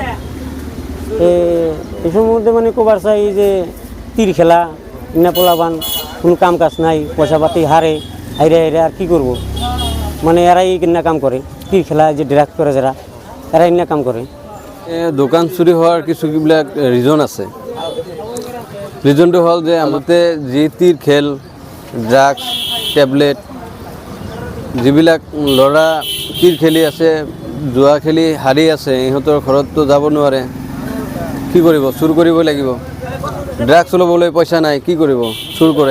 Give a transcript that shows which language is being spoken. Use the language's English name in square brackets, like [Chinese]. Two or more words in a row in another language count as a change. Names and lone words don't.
[Bangla] এই সম্বন্ধে মানে কবার চাই যে তীর খেলা ইনা পোলাবান কোনো কাম কাজ নাই, পয়সা পাতি হারে হাইরে হাইরে আর কি করব। মানে এরাই কিনা কাম করে, তীর খেলা যে ড্রাগ করে যারা এরা ইনা কাম করে। দোকান চুরি হওয়ার কিছুবিলাক রিজন আছে। [Assamese] রিজনটো হ'ল যে আমাতে যি তীৰ খেল, ড্ৰাগছ, টেবলেট যিবিলাক ল'ৰা তীৰ খেলি আছে, জুৱা খেলি হাৰি আছে, ইহঁতৰ ঘৰততো যাব নোৱাৰে, কি কৰিব? চুৰ কৰিব লাগিব। ড্ৰাগছ ল'বলৈ পইচা নাই, কি কৰিব? চুৰ কৰে।